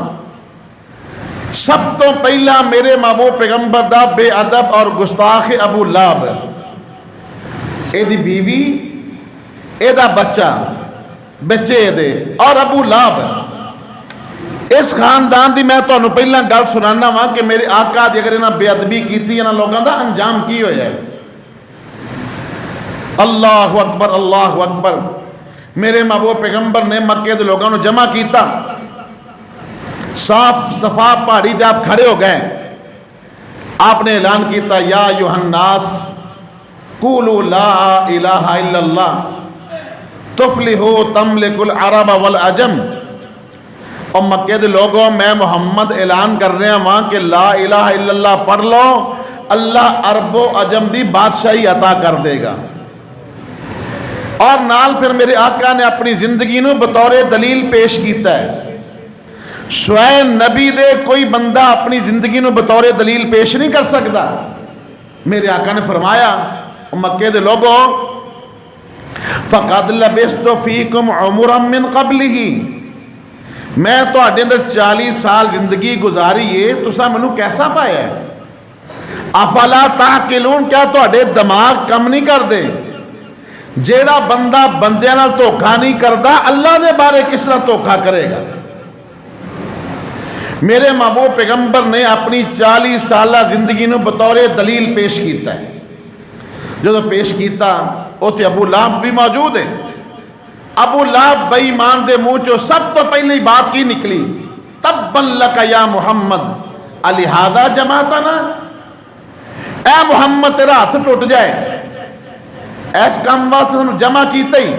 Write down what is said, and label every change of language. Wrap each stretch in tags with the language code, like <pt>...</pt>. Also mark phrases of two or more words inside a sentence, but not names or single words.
<pa>سب تو پہلا میرے محبوب پیغمبر دا بے ادب اور گستاخ ابو لہب, اے دی بیوی اے دا بچہ بچے دے اور ابو لہب اس خاندان دی میں تو انہوں پہلا گل سنانا ہوں کہ میرے آقا دی اگر انہاں بے ادبی کیتی انہاں لوگاں دا انجام کی ہویا ہے.</pa> <ar>اللہ اکبر اللہ اکبر.</ar> <pa>میرے محبوب پیغمبر نے مکے دے لوگوں نے جمع کیتا, صاف صفا پہاڑی تے آپ کھڑے ہو گئے, آپ نے اعلان کیتا</pa> <ar>یا ایھا الناس قولوا لا الہ الا اللہ تفلحوا تملک العرب والعجم</ar> <pa>اور مکے دے لوگوں میں محمد اعلان کر رہے ہیں وہاں کہ لا الہ الا اللہ پڑھ لو اللہ عرب و عجم دی بادشاہی عطا کر دے گا. اور نال پھر میرے آقا نے اپنی زندگی نو بطور دلیل پیش کیتا ہے. سوائے نبی دے کوئی بندہ اپنی زندگی نو بطور دلیل پیش نہیں کر سکتا. میرے آقا نے فرمایا مکے دے لوگوں</pa> <ar>فَقَدْ لَبِثْتُ فِيكُمْ عُمُرًا مِّن قَبْلِهِ</ar> <pa>میں تو اڈے اندر 40 سال زندگی گزاری ہے تسا منو کیسا پایا ہے.</pa> <ar>افلا تعقلون</ar> <pa>کیا تو اڈے دماغ کم نہیں کر دے. جیڑا بندہ بندیاں نال دھوکھا نہیں کردا اللہ دے بارے کس طرح دھوکھا کرے گا. میرے محبوب پیغمبر نے اپنی 40 سالہ زندگی نو بطور دلیل پیش کیتا ہے. جب پیش کیتا اوتے ابو لہب بھی موجود ہے. ابو لہب بے ایمان دے منہ چو سب تو پہلی بات کی نکلی</pa> <ar>تبا لک یا محمد الہذا جماعتنا.</ar> <pa>اے محمد تیرا ہاتھ ٹوٹ جائے ایس کام واسطے سنو جمع کیتے ہی.</pa>